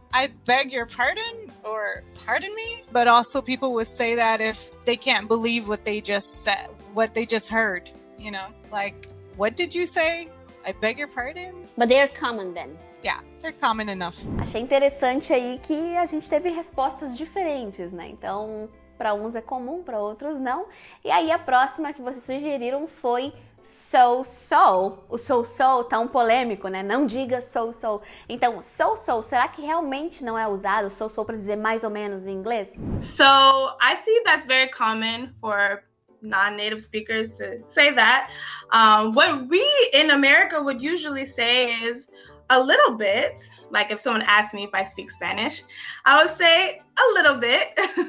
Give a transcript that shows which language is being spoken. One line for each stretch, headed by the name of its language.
English: I beg your pardon, or pardon me. But also people would say that if they can't believe what they just said, what they just heard. Like, what did you say? I beg your pardon? But they're common then. Yeah, they're common enough.
Portuguese: Achei interessante aí que a gente teve respostas diferentes, né? Então, para uns é comum, para outros não. E aí a próxima que vocês sugeriram foi
English: so-so.
Portuguese: O
English: so-so
Portuguese: tá polêmico, né? Não diga so-so. Então, so-so, será que realmente não é usado so-so para dizer mais ou menos em inglês?
English: So I see that's very common for non-native speakers to say that. What we in America would usually say is a little bit. Like if someone asked me if I speak Spanish, I would say a little bit.